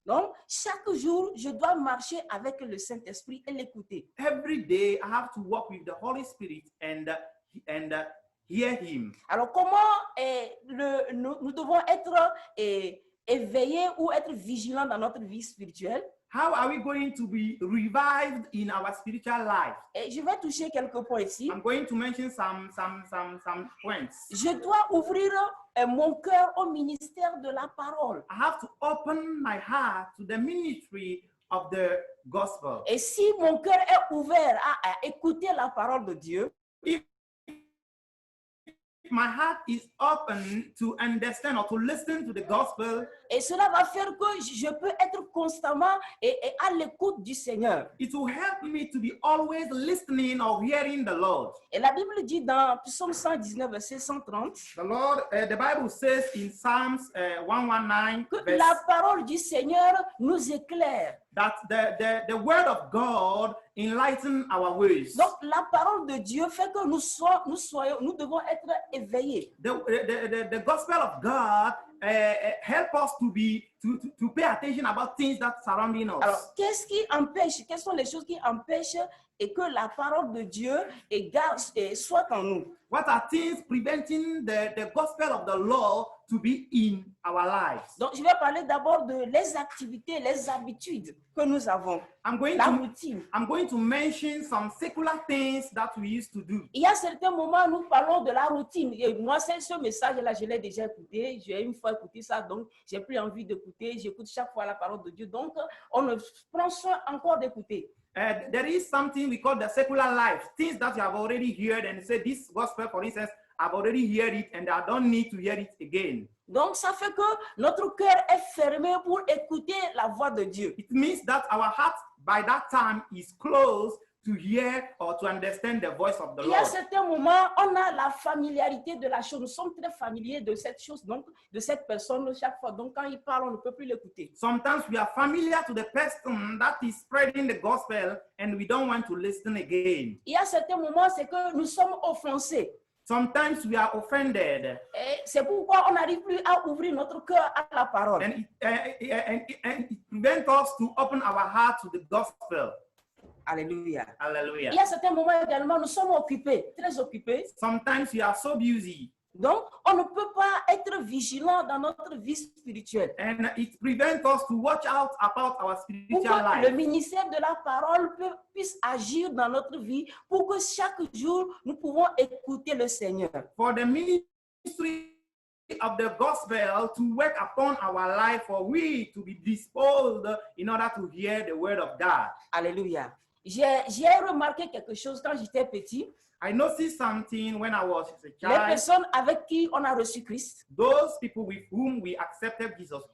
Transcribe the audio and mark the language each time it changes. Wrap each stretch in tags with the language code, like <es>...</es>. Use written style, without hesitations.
<fr>Donc, chaque jour, je dois marcher avec le Saint-Esprit et l'écouter.</fr> <en>Every day I have to walk with the Holy Spirit and hear Him.</en> <fr>Alors, comment nous devons être éveillés ou être vigilants dans notre vie spirituelle?</fr> <en>How are we going to be revived in our spiritual life?</en> <fr>Et je vais toucher quelques points ici.</fr> <en>I'm going to mention some points.</en> <fr>Je dois ouvrir mon cœur au ministère de la parole.</fr> <en>I have to open my heart to the ministry of the gospel.</en> <fr>Et si mon cœur est ouvert à écouter la parole de Dieu,</fr> <en>If my heart is open to understand or to listen to the gospel,</en> <fr>Et cela va faire que je peux être constamment et à l'écoute du Seigneur.</fr> <en>it will help me to be always listening or hearing the Lord.</en> <fr>Et la Bible dit dans Psaume 119, verset 130,</fr> <en>The Lord, the Bible says in Psalms 119,</en> <fr>que</fr> <en>verse,</en> <fr>la parole du Seigneur nous éclaire.</fr> <en>that the word of God enlighten our ways.</en> <fr>Donc, la parole de Dieu fait que nous devons être éveillés.</fr> <en>The gospel of God help us to pay attention about things that surrounding us.</en> <fr>Alors, qu'est-ce qui empêche, quelles sont les choses qui empêchent et que la parole de Dieu soit en nous?</fr> <en>What are things preventing the gospel of the Lord to be in our lives?</en> <fr>Donc, je vais parler d'abord de les activités, les habitudes que nous avons, la routine.</fr> <en>I'm going to mention some secular things that we used to do.</en> <fr>Il y a certains moments, nous parlons de la routine. Et moi, ce message-là, je l'ai déjà écouté. J'ai une fois écouté ça, donc j'ai plus envie d'écouter. J'écoute chaque fois la parole de Dieu. Donc, on ne prend soin encore d'écouter.</fr> <en>There is something we call the secular life, things that you have already heard and say this gospel, for instance, I've already heard it and I don't need to hear it again.</en> <fr>Donc, ça fait que notre cœur est fermé pour écouter la voix de Dieu.</fr> <en>It means that our heart by that time is closed to hear or to understand the voice of the</en> <fr>Il y a</fr> <en>Lord.</en> <fr>certains moments, on a la familiarité de la chose. Nous sommes très familiers de cette chose, donc de cette personne chaque fois. Donc, quand il parle, on ne peut plus l'écouter.</fr> <en>Sometimes we are familiar to the person that is spreading the gospel and we don't want to listen again.</en> <fr>Il y a certains moments, c'est que nous sommes offensés.</fr> <en>Sometimes we are offended.</en> <fr>Et c'est pourquoi on n'arrive plus à ouvrir notre cœur à la parole.</fr> <en>And it prevents us to open our heart to the gospel.</en> <fr>Alléluia.</fr> <en>Hallelujah.</en> <fr>Il y a certains moments également, nous sommes occupés, très occupés.</fr> <en>Sometimes we are so busy.</en> <fr>Donc, on ne peut pas être vigilant dans notre vie spirituelle.</fr> <en>And it prevents us to watch out about our</en> <fr>Pour</fr> <en>spiritual</en> <fr>que le ministère de la parole puisse agir dans notre vie, pour que chaque jour, nous pouvons écouter le Seigneur.</fr> <en>For the ministry of the gospel to work upon our life, for we to be disposed in order to hear the word of God.</en> <fr>Alléluia. J'ai remarqué quelque chose quand j'étais petit.</fr> <en>I noticed something when I was a</en> <fr>Les</fr> <en>child.</en> <fr>personnes avec qui on a reçu Christ,</fr> <en>Those people with whom we accepted Jesus</en>